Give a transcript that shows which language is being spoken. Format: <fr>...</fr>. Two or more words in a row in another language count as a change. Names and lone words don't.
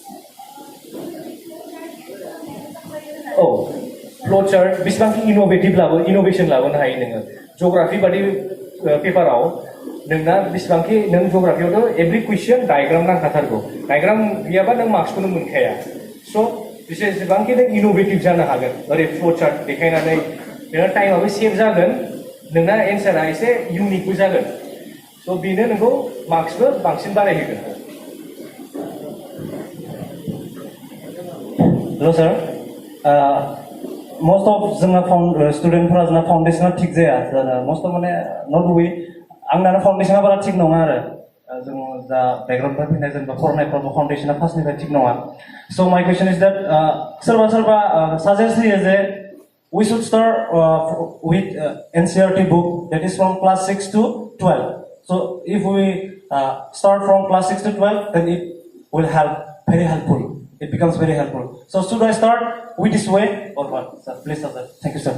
<brx>औ फ्ल'चार्ट बेसेबांखि इनोभेशन लाबोनो हायो नोङो जिअग्राफि बादि पेपाराव नोंना बेसेबांखि नों जिअग्राफियावथ'</brx> <en>every question diagram</en> <brx>नांखाथारगौ डायग्राम गैयाबा नों मार्क्सखौनो मोनखाया स' जेसेबांखि नों इनोभेटिभ जानो हागोन ओरै फ्ल'चार्ट देखायनानै नोंना टाइमाबो सेभ जागोन नोंना एन्सारा एसे इउनिकबो जागोन स' बेनो नोंखौ मार्क्सबो बांसिन बारायहोगोन हेल' सार</brx> <en>most of</en> <brx>जोंना स्टुडेन्टफोरा जोंना फाउन्डेसना थिग जाया</brx> <en>most of</en> <brx>माने नट वे आंना फाउन्डेसना बारा थिग नङा आरो जों जा बेकग्राउन्डनिफ्राय फैनाय जेनेबा फरायनायफ्रावबो फाउन्डेसना फार्स्टनिफ्राय थिग नङा स'</brx> <en>my question is that</en> <brx>सोरबा साजेस्ट होयो जे</brx> <en>we should start with NCERT book that is from class 6 to 12. So if we start from class 6 to 12, then it will help, very helpful it becomes very helpful. So should I start with this way or what? Sir, please, sir. Thank you, sir.</en>